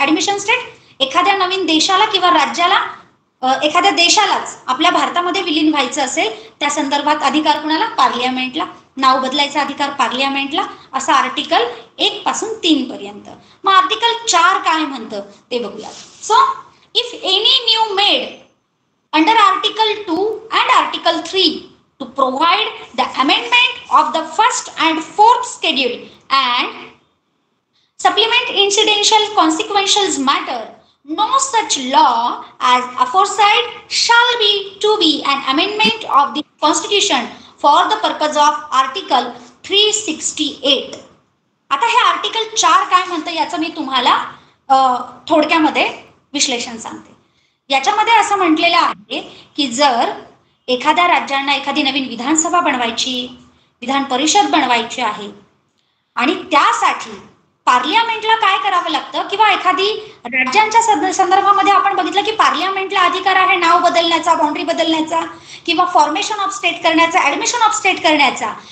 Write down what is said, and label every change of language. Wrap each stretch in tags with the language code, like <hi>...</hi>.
<mr>Admission state, एखाद्या नवीन देशाला किंवा राज्याला, एखाद्या देशालाच आपल्या भारतामध्ये विलीन व्हायचं असेल त्या संदर्भात अधिकार कुणाला? पार्लियामेंटला. नाव बदलायचा अधिकार पार्लियामेंटला, असं आर्टिकल 1 पासून 3 पर्यंत. मग आर्टिकल 4 काय म्हणतं ते बघूया.</mr> <en>So if any new made under article 2 and article 3 to provide the amendment of the 1st and 4th schedule and supplement incidental consequential matter, no such law as aforesaid shall be to be an amendment of the constitution for the purpose of article 368.</en> <mr>आता हे article 4 काय म्हणतं याचं मी तुम्हाला थोडक्यामध्ये विश्लेषण सांगते. याच्यामध्ये असं म्हटलेलं आहे की जर एखाद्या राज्यांना एखादी नवीन विधानसभा बनवायची, विधान परिषद बनवायची आहे आणि त्यासाठी पार्लियामेंटला काय करावं लागतं किंवा एखादी राज्यांच्या संदर्भामध्ये आपण बघितलं की पार्लियामेंटला अधिकार आहे नाव बदलण्याचा, बाउंड्री बदलण्याचा किंवा</mr> <en>formation of state</en> <mr>करण्याचा,</mr> <en>admission of state</en> <mr>करण्याचा.</mr>